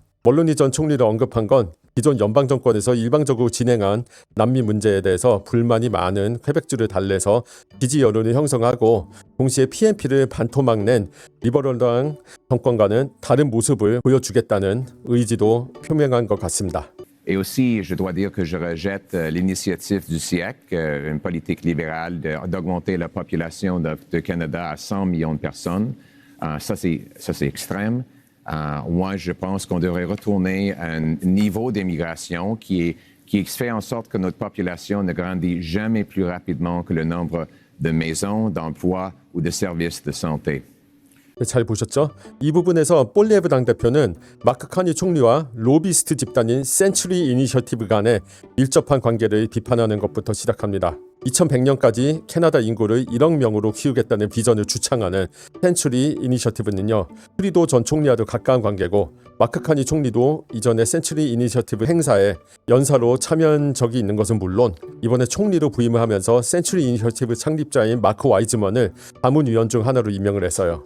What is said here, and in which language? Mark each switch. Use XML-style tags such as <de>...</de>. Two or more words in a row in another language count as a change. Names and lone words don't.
<ko>멀로니 전 총리를 언급한 건 기존 연방 정권에서 일방적으로 진행한 난민 문제에 대해서 불만이 많은 퀘벡주를 달래서 지지 여론을 형성하고 동시에 PNP를 반토막 낸 리버럴당 정권과는 다른 모습을 보여주겠다는 의지도 표명한 것 같습니다.</ko> <fr>Et aussi, je dois dire que je rejette l'initiative du siècle, une politique libérale d'augmenter la population de Canada à 100 millions de personnes. Ça, c'est extrême. Moi, je pense qu'on devrait retourner à un niveau d'immigration qui fait en sorte que notre population ne grandit jamais plus rapidement que le nombre de maisons, d'emplois ou de services de santé.</fr> <ko>네, 잘 보셨죠? 이 부분에서 볼리에브 당대표는 마크 카니 총리와 로비스트 집단인 센츄리 이니셔티브 간의 밀접한 관계를 비판하는 것부터 시작합니다. 2100년까지 캐나다 인구를 1억 명으로 키우겠다는 비전을 주창하는 센츄리 이니셔티브는요, 트리도 전 총리와도 가까운 관계고 마크 카니 총리도 이전에 센츄리 이니셔티브 행사에 연사로 참여한 적이 있는 것은 물론 이번에 총리로 부임을 하면서 센츄리 이니셔티브 창립자인 마크 와이즈먼을 자문위원 중 하나로 임명을 했어요.</ko>